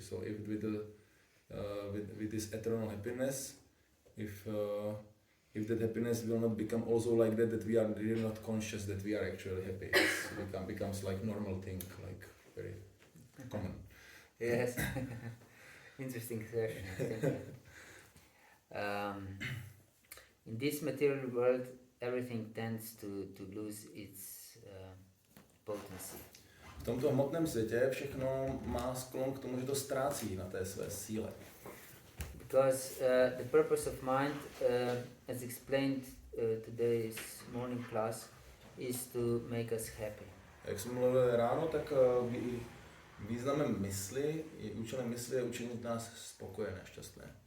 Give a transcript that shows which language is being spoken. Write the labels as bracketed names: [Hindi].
[English] So if with the with this eternal happiness, if that happiness will not become also like that we are really not conscious that we are actually happy, it becomes like normal thing, like very common. Yes. Interesting session. In this material world, everything tends to lose its potency. [Czech] V tomto hmotném světě všechno má sklon k tomu, že to ztrácí na té své síle. [English] Because the purpose of mind, as explained today's morning class, is to make us happy. [Czech] Jak jsme mluvili ráno, tak významem mysli, účelem mysli je učinit nás spokojené, šťastné.